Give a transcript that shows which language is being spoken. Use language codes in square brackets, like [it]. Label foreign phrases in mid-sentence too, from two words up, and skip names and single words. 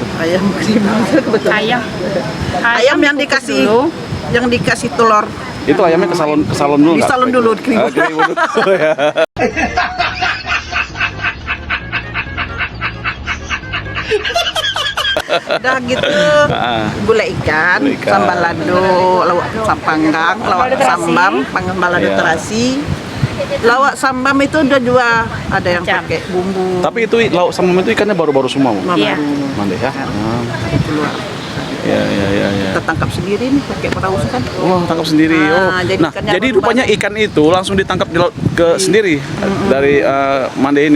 [id] Ayam kribo betul. Ayam yang dikasih telur. Itu ayamnya ke salon dulu Di nggak? salon dulu, keribu. Keribu dulu. Oh, ya. Udah gitu, gulai ikan, Gulai ikan. sambal lado, lawak panggang, lawak sambam, sambal lado Iya. terasi. Lawak sambam itu udah juga ada yang pakai bumbu. Tapi itu lauk sambam itu ikannya baru-baru semua, Bu? Iya. Mandi ya. Keluar. Ya. Kita tangkap sendiri nih pakai perahu kan. Wah, tangkap sendiri. Ah, jadi Nah, ikannya jadi baru rupanya ikan itu langsung ditangkap di laut ke sendiri dari Mande ini.